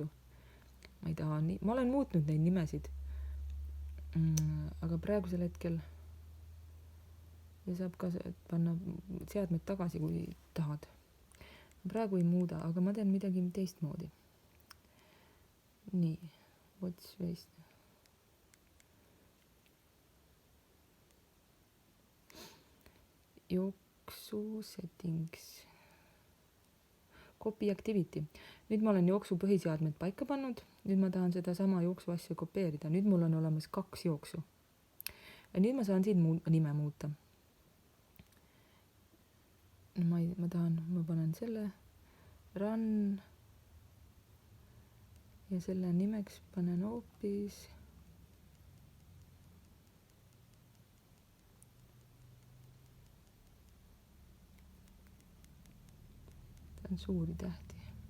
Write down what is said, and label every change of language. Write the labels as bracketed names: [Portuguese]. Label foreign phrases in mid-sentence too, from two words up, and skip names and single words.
[Estonian] Ma ei taha nii, ma olen muutnud neid nimesid. Aga praegusel hetkel ja saab ka panna seadmed tagasi, kui tahad. Praegu ei muuda, aga ma teen midagi teistmoodi. Nii, [English] watch waste. Jooksu settings. Copy activity. [Estonian] Nüüd ma olen jooksu põhiseadmed paika pannud. Nüüd ma tahan seda sama jooksu asja kopeerida. Nüüd mul on olemas 2 jooksu. Ja nüüd ma saan siin nime muuta. Ma panen selle run ja selle nimeks panen hoopis ta on suuri tähti.